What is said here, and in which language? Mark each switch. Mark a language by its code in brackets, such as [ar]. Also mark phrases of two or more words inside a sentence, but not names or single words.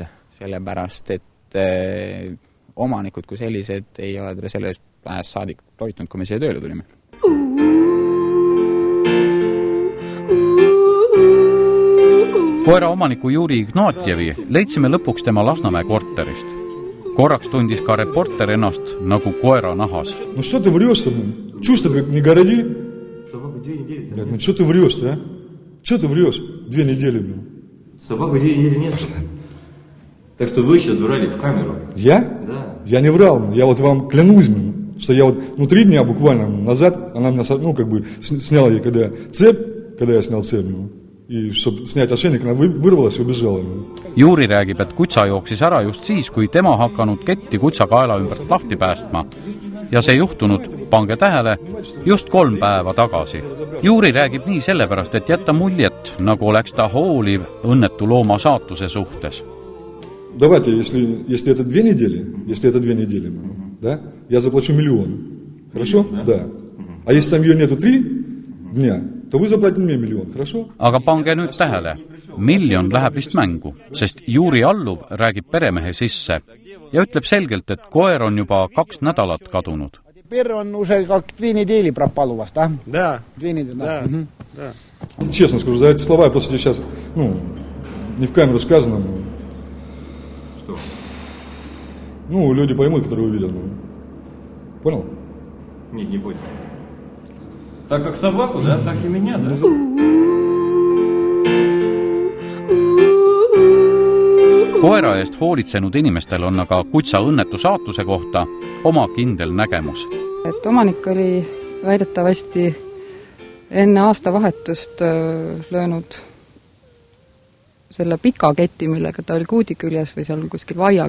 [et] Sellepärast, et omanikud kui sellised ei ole teda sellest ajast saadik toitnud, kui me siia tööle tulime. Koera omaniku Juri Ignatjevi leidsime lõpuks tema Lasnamäe korterist. Korraks tundis ka reporter ennast nagu koera nahas. [ru] No что ты врёшь-то? Чушь-то не городи? Собаку 2 недели. Ну что ты врёшь-то, а? Что ты врёшь? 2 недели, блин. Собаку 2 недели нет. Так что вы сейчас врали в камеру. Я? Да. Я не врал. Я вот вам клянусь, что я вот 3 дня буквально назад, она меня, сняла ей, когда я снял цепь, и чтобы снять ошейник, она вырвалась и убежала. [et] Juri räägib, et kutsa jooksis ära just siis, kui tema hakanud ketti kutsa kaela ümbert lahti päästma. Ja see juhtunud, pange tähele, just 3 päeva tagasi. Juri räägib nii sellepärast, et jätta muljet, nagu oleks ta hooliv õnnetu looma saatuse suhtes. [ru] Давайте, если это 2 недели, да, я заплачу 1 000 000. Хорошо? Да. А если там ее нету 3 дня, то вы заплатите мне 1 000 000, хорошо? [et] Aga pange nüüd tähele, 1 000 000 läheb vist mängu, sest Juri alluv räägib peremehe sisse ja ütleb selgelt, et koer on juba 2 nädalat kadunud. [ru] Теперь он уже как 2 недели пропал у вас, да? Да. 2 недели, да. Честно скажу, за эти слова я просто сейчас, не в камеру сказано, Ну, люди поймут, которые увидят. Понял? Нет, не понял. Так как собаку, да? Так и меня, да? [et] Koera eest hoolitsenud inimestel on aga kutsa õnnetu saatuse kohta oma kindel nägemus. Et omanik oli väidetavasti enne aastavahetust löönud selle pika keti, millega ta oli kuudi küljes või seal kuskil vaia